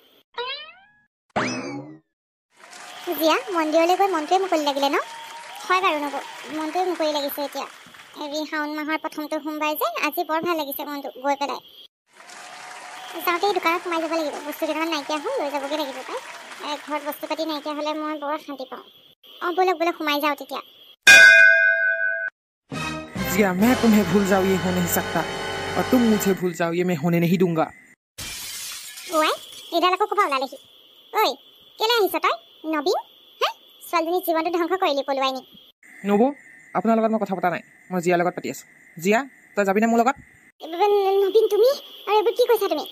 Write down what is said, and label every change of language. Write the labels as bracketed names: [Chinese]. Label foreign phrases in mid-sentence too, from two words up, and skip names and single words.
[Assamese] জিয়া মন্দিৰলৈ গৈ মনটোৱে মুকলি লাগিলে ন হয় বাৰু নব মনটোৱে মুকলি লাগিছে এতিয়া এই শাওণ মাহৰ প্ৰথমটো সোমবাৰ যে আজি বৰ ভাল লাগিছে মনটো গৈ পেলাই যাওঁতে এই দোকানত সোমাই যাব লাগিব বস্তু কেইটামান নাইকিয়া হ'ল লৈ যাবগৈ লাগিব পাই ঘৰত বস্তু পাতি নাইকিয়া হ'লে মই বৰ শান্তি পাওঁ অঁ ব'লক ব'লক সোমাই যাওঁ তেতিয়া [Hindi] जिया मैं तुम्हें भूल जाऊँ ये हो नहीं सकता और तुम मुझे भूल जाओ ये मैं होने नहीं दूंगा [Assamese] ওৱাই এইডাল আকৌ ক'বা ওলালেহি ঐ কেলৈ আহিছ তই নবীন হা ছোৱালীজনীৰ জীৱনটো ধ্বংস কৰিলি পলুৱাই নি নবৌ আপোনাৰ লগত মই কথা পতা নাই মই জিয়াৰ লগত পাতি আছোঁ জিয়া তই যাবিনে মোৰ লগত নবীন তুমি আৰু এইবোৰ কি কৈছা তুমি